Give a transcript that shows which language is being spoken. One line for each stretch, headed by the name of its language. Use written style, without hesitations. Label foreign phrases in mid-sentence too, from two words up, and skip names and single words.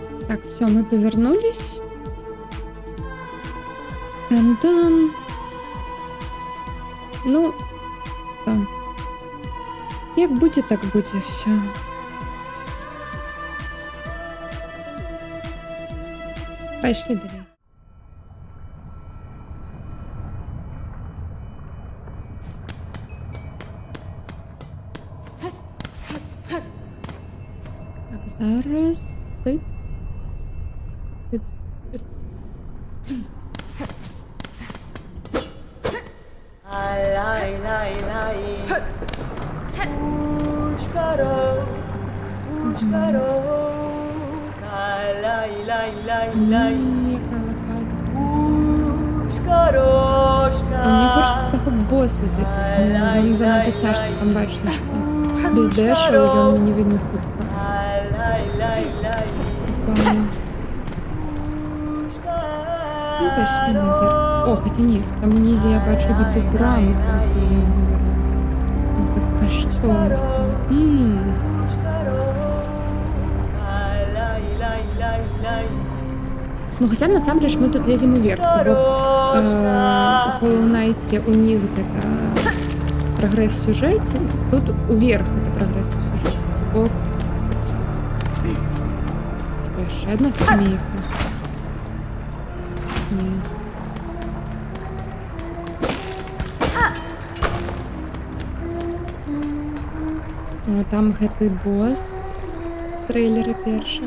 Russian: Так, все, мы повернулись. Та-дам.
Ukrainian: Ну, так. Як буде, так буде, все. Пошли далі. Так, зараз. Тиць. Тиць. Тиць. Ai, ai, ai, ai. Pushkaro, pushkaro. Ai, ai, ai, ai. Яка локація? Pushkaroshka. А мені хочеться того боса закинути. Він занадто тяжко, там бачно, що без дешу, і він мені видно хутко. Ai, ai, ai, ai. Ладно. Ну, пішли наверх. О, хоча ні, там внизу я бачу ту браму, про яку я говорила. За коштовностью. Ну,
Russian: хотя на самом деле мы тут лезем вверх, бо у Hollow Knight униз это прогресс в сюжете, тут уверх это прогресс в сюжете. Бо... Что, еще одна скамейка? О,
Belarusian: там гэты босс трейлера першага.